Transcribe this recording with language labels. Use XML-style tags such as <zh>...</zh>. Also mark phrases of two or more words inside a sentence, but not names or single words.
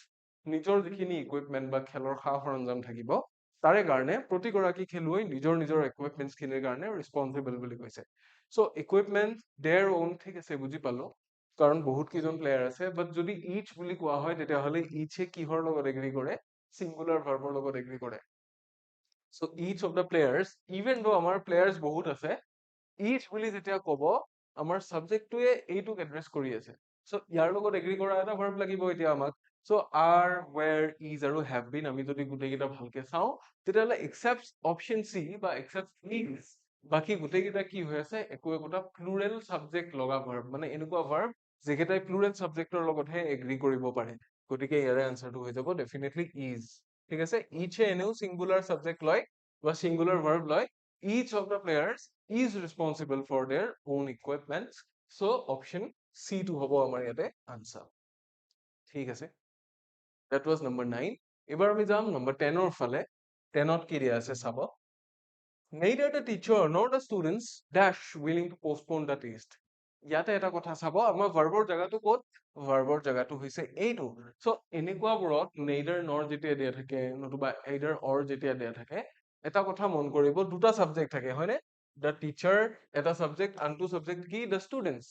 <as>নিজৰ যিখিনি ইকুইপমেণ্ট বা খেলৰ সা সৰঞ্জাম থাকিব, তাৰে কাৰণে প্ৰতিগৰাকী খেলুৱৈ নিজৰ নিজৰ ইকুইপমেণ্টছখিনিৰ কাৰণে ৰেচপনচিবল বুলি কৈছে।</as> <en>so equipment their own,</en> <as>ঠিক আছে, বুজি পালো, কাৰণ বহুত কেইজন প্লেয়াৰ আছে। বাট যদি ইচ বুলি কোৱা হয়, তেতিয়াহ'লে ইচে কিহৰ লগত এগ্ৰি কৰে? চিংগুলাৰ ভাৰ্বৰ লগত এগ্ৰি কৰে।</as> <en>So each of the players, even though</en> <as>আমাৰ players বহুত আছে, each বুলি যেতিয়া ক'ব, আমাৰ subjectটোৱে এইটোক address কৰি আছে। So ইয়াৰ লগত এগ্ৰি কৰা এটা verb লাগিব এতিয়া আমাক।</as> <en>So are, were, is</en> <as>আৰু</as> <en>have been</en> <as>আমি যদি গোটেইকেইটা ভালকে চাওঁ, তেতিয়াহ'লে</as> <en>except option C</en> <as>বা</as> <en>except is,</en> <as>বাকী গোটেইকেইটা কি হৈ আছে? একো একোটা</as> <en>plural subject</en> <as>লগা verb, মানে এনেকুৱা verb যিকেইটাই</as> <en>plural subject</en> <as>ৰ লগতহে এগ্ৰি কৰিব পাৰে। গতিকে ইয়াৰে আনচাৰটো হৈ যাব</as> <en>definitely is।</en> <as>ঠিক আছে? ইচে এনেও</as> <en>singular subject</en> <as>লয় বা</as> <en>singular verb</en> <as>লয়।</as> <en>Each of the players is responsible for their own equipments. So option C</en> <as>টো হ'ব আমাৰ ইয়াতে আনচাৰ। ঠিক আছে?</as> <en>That was number 9।</en> <as>এবাৰ আমি যাম number 10-ৰ ফালে। 10ত কি দিয়া আছে চাব।</as> <en>Neither the teacher nor the students dash willing to postpone the test।</en> <as>ইয়াতে এটা কথা চাব, আমাৰ ভাৰ্বৰ জেগাটো ক'ত? ভাৰ্বৰ জেগাটো হৈছে এইটো। চ' এনেকুৱাবোৰত</as> <en>neither nor</en> <as>যেতিয়া দিয়া থাকে, নতুবা</as> <en>either or</en> <as>যেতিয়া দিয়া থাকে, এটা কথা মন কৰিব, দুটা চাবজেক্ট থাকে, হয়নে?</as> <en>the teacher</en> <as>এটা চাবজেক্ট, আনটো চাবজেক্ট কি?</as> <en>the students.</en>